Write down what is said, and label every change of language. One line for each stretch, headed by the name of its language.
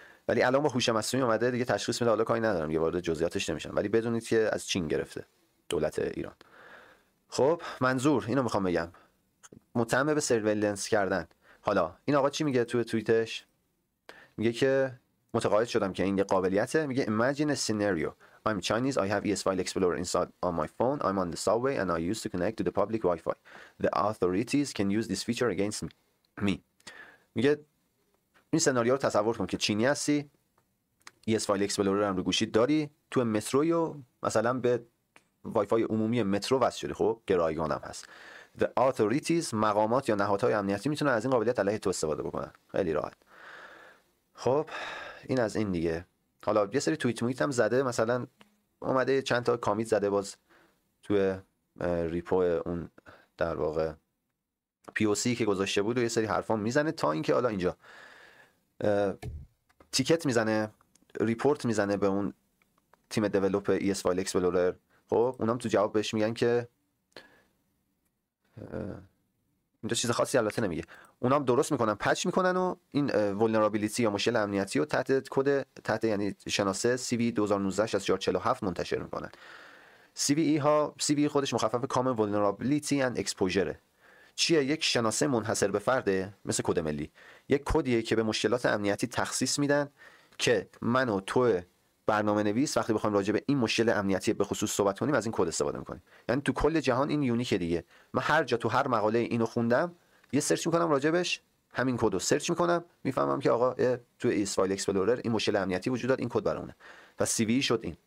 Persian: ولی الان با هوش مصنوعی اومده دیگه تشخیص میده. حالا کاری ندارم یه وارد جزئیاتش نمیشم، ولی بدونید که از چین گرفته دولت ایران. خب منظور اینو میخوام بگم، متهم به سرویلنس کردن. حالا این آقا چی میگه توی توییتش؟ میگه که متقاعد شدم که این یه قابلیته. میگه
English: imagine a scenario. I'm Chinese. I have ES File Explorer installed on my phone. I'm on the subway and I used to connect to the public Wi-Fi. The authorities can use this feature against me.
Persian: میگه این سناریو رو تصور کن که چینی هستی، ES File Explorer هم رو گوشیت داری، تو متروی و مثلا به وای فای عمومی مترو وصل شدی. خب گرایگان هم هست.
English: The authorities،
Persian: مقامات یا نهادهای امنیتی میتونن از این قابلیت علیه تو استفاده بکنن خیلی راحت. خب این از این دیگه. حالا یه سری توییت هم زده، مثلا اومده چند تا کامیت زده باز توی ریپو اون در واقع POC که گذاشته بود و یه سری حرفا میزنه تا اینکه حالا اینجا تیکت میزنه، ریپورت میزنه به اون تیم دیولپ ES File Explorer. خب اونام تو جواب بهش میگن که اینجا چیز خاصی البته نمیگه. اونا هم درست میکنن، پچ میکنن و این ولنرابیلیتی یا مشکل امنیتی رو تحت یعنی شناسه CVE 2019-6447 منتشر میکنن. CVE خودش مخفف Common Vulnerability and Exposure. چیه؟ یک شناسه منحصر به فرده مثل کد ملی، یک کدیه که به مشکلات امنیتی تخصیص میدن که من و تو برنامه نویس وقتی بخوایم راجع به این مشکل امنیتی به خصوص صحبت کنیم از این کد استفاده میکنیم. یعنی تو کل جهان این یونیکه دیگه. من هر جا تو هر مقاله اینو خوندم یه سرچ میکنم راجبش، همین کد رو سرچ میکنم، میفهمم که آقا تو ایس فایل اکسپلورر این مشکل امنیتی وجود داره، این کد برامونه. و CVE شد این.